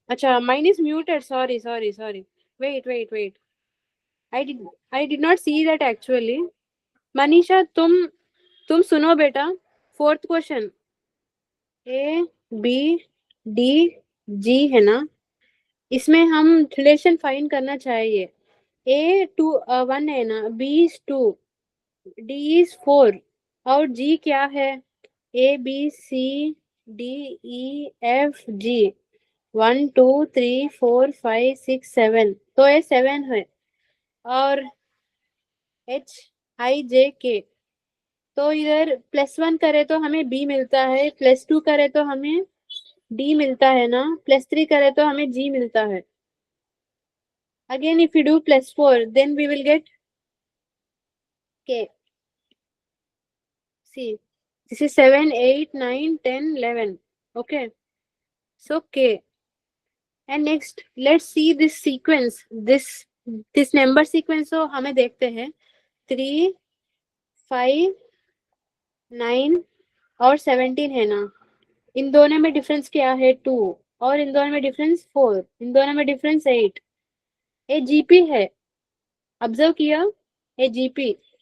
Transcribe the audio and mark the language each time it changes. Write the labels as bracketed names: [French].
[English] अच्छा, mine is muted. Sorry. Wait. I did not see that actually. Manisha, [Hindi] तुम सुनो बेटा. [English] 4th question. [Hindi] A, B, D, G है ना. इसमें हम रिलेशन फाइंड करना चाहिए. A 1 है ना, B is 2, D is 4 और G क्या है? A B C D E F G 1 2 3 4 5 6 7, तो ये 7 है. और H I J K, तो इधर +1 करे तो हमें B मिलता है, +2 करे तो हमें D मिलता है ना, +3 करे तो हमें G मिलता है. [English] Again, if we do +4, then we will get K. See, this is 7, 8, 9, 10, 11. Okay. So K. And next, let's see this sequence. This number sequence. [Hindi] So हमें देखते हैं 3, 5, 9 और 17 है ना. इन दोनों में डिफरेंस क्या है? 2. और इन दोनों में डिफरेंस 4. इन दोनों में डिफरेंस 8. ये जीपी है. ऑब्जर्व किया? ये जीपी.